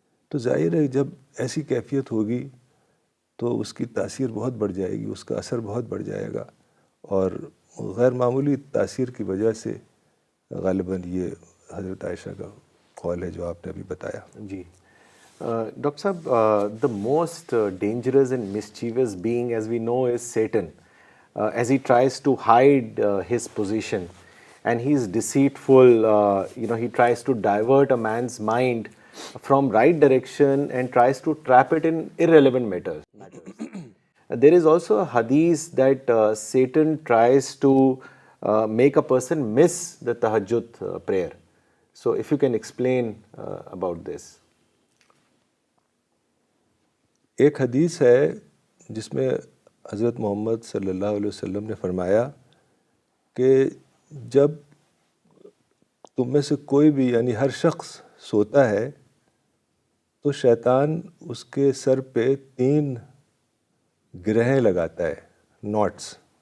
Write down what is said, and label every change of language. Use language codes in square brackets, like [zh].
[ur] تو ظاہر ہے جب ایسی کیفیت ہوگی تو اس کی تاثیر بہت بڑھ جائے گی، اس کا اثر بہت بڑھ جائے گا، اور غیر معمولی تاثیر کی وجہ سے غالباً یہ حضرت عائشہ کا قول ہے جو آپ نے ابھی بتایا. جی ڈاکٹر صاحب, [en] the most dangerous and mischievous being, as we know, is Satan, as he tries to hide his position, and he is deceitful. He tries to divert a man's mind from right direction and tries to trap it in irrelevant matters. There is also a hadith that Satan tries to make a person miss the tahajjud prayer. So if you can explain about this. [ur] ایک حدیث ہے جس میں حضرت محمد صلی اللہ علیہ وسلم نے فرمایا کہ جب تم میں سے کوئی بھی یعنی ہر شخص سوتا ہے تو شیطان اس کے سر پہ 3 گرہیں لگاتا ہے، ناٹس.